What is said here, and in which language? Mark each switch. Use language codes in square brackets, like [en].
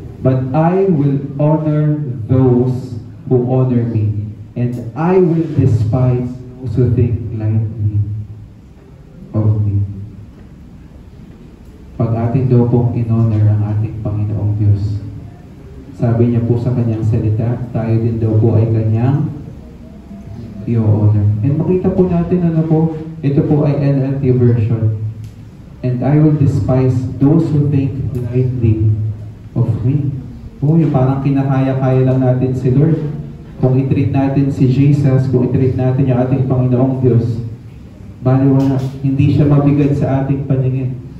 [en] But I will honor those who honor me, and I will despise those who think lightly of me. [tl] Pag atin daw pong in-honor ang ating Panginoong Diyos, sabi niya po sa kanyang salita, tayo din daw po ay kanyang i-honor. And makita po natin, ano po, ito po ay NLT version. [en] And I will despise those who think lightly of me. [tl] Yung parang kinakaya-kaya lang natin si Lord. Kung i-treat natin si Jesus, kung i-treat natin yung ating Panginoong Diyos, baliwala, hindi siya mabigat sa ating paningin.